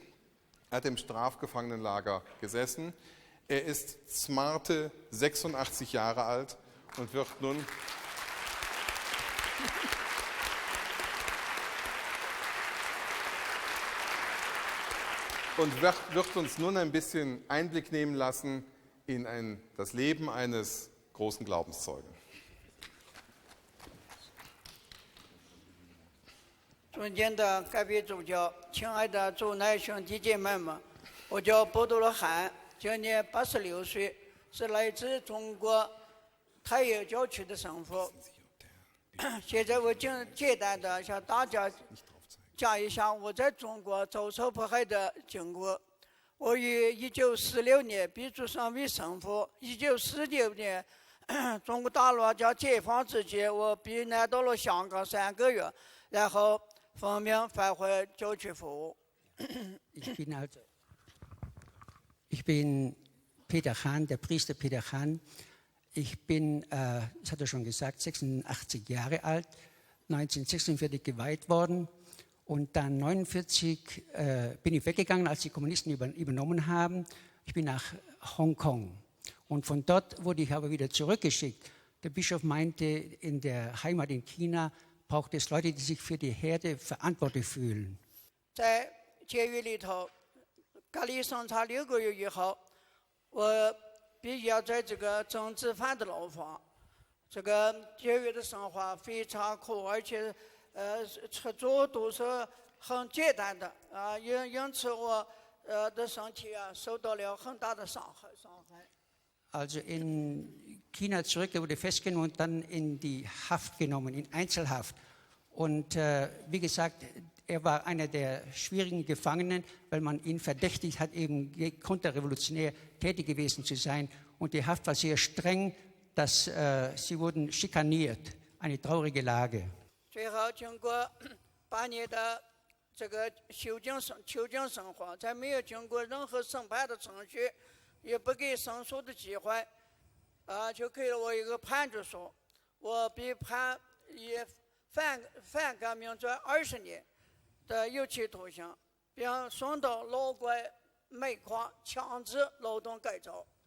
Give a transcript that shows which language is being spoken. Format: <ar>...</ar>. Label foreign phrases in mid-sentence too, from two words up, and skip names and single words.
<de>Er hat im Strafgefangenenlager gesessen. Er ist smarte 86 Jahre alt und wird nun wird uns nun ein bisschen Einblick nehmen lassen in das Leben eines großen Glaubenszeugen.</de> <zh>尊敬的该别主教，亲爱的主内兄弟姐妹们，我叫波多罗汉，今年86岁，是来自中国太原教区的神父。现在我简单的向大家讲一下我在中国遭受迫害的经过。我于1946年被主上为神父，1949年中国大陆将解放之前，我被南到了香港3个月，然后奉命返回教区服务。</zh> <de>Ich bin Peter Hahn, der Priester Peter Hahn. Ich bin, das hat er schon gesagt, 86 Jahre alt, 1946 geweiht worden. Und dann 1949 bin ich weggegangen, als die Kommunisten übernommen haben. Ich bin nach Hongkong. Und von dort wurde ich aber wieder zurückgeschickt. Der Bischof meinte, in der Heimat in China braucht es Leute, die sich für die Herde verantwortlich fühlen.</de> <zh>在监狱里头隔离审查6个月以后，我被押在这个政治犯的牢房。这个监狱的生活非常苦，而且吃住都是很简单的啊，因此我的身体受到了很大的伤害。</zh> <de>Also in China zurück, er wurde festgenommen und dann in die Haft genommen, in Einzelhaft. Und wie gesagt, er war einer der schwierigen Gefangenen, weil man ihn verdächtigt hat, eben konterrevolutionär tätig gewesen zu sein. Und die Haft war sehr streng, dass sie wurden schikaniert. Eine traurige Lage.</de> <zh>最后经过8年的这个囚禁生活，在没有经过任何审判的程序，也不给申诉的机会，就给了我一个判决书。我被判以反革命罪20年的有期徒刑，并送到劳改煤矿强制劳动改造。</zh>